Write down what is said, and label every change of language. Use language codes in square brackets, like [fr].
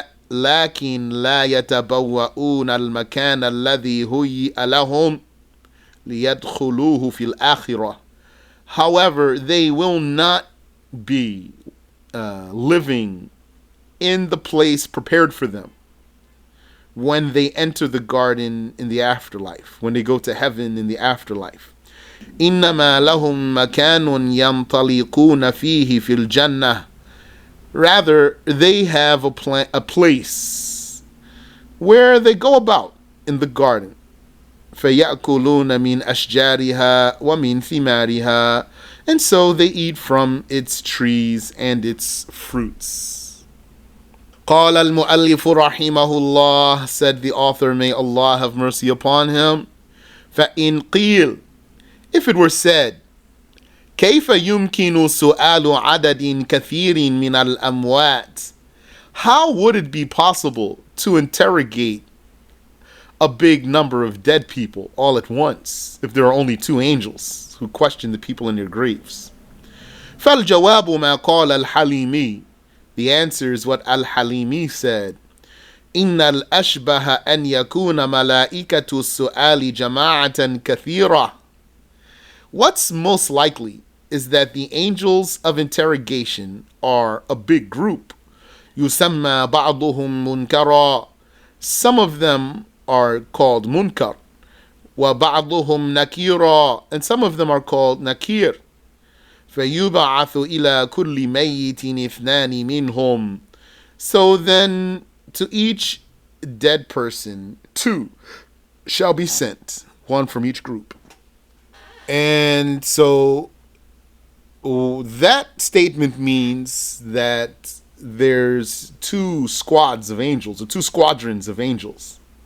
[ar] لكن لا يتبوؤون المكان الذي هيئ لهم ليدخلوه في الآخرة. [en] However, they will not be living in the place prepared for them when they enter the garden in the afterlife, when they go to heaven in the afterlife. [ar] إنما لهم مكان ينطلقون فيه في الجنة. [en] Rather, they have a place where they go about in the garden. [ar] فيأكلون من أشجارها ومن ثمارها. [en] And so they eat from its trees and its fruits. [ar] قال المؤلف رحمه الله, [en] said the author, may Allah have mercy upon him. [ar] فإن قيل, [en] if it were said, [ar] كيف يمكن سؤال عدد كثير من الأموات? [en] How would it be possible to interrogate a big number of dead people all at once if there are only two angels who question the people in their graves? [ar] فالجواب ما قال الحليمي. [en] The answer is what Al-Halimi said. [ar] إن الأشبه أن يكون ملائكة السؤال جماعة كثيرة. [en] What's most likely is that the angels of interrogation are a big group. [ar] يسمى بعضهم منكرا. [en] Some of them are called munkar. [ar] وبعضهم نكيرا. [en] And some of them are called nakir. [ar] فيبعث إلى كل ميت اثنان منهم. [en] So then to each dead person, two shall be sent, one from each group. And so that statement means that there's two squads of angels, or two squadrons of angels.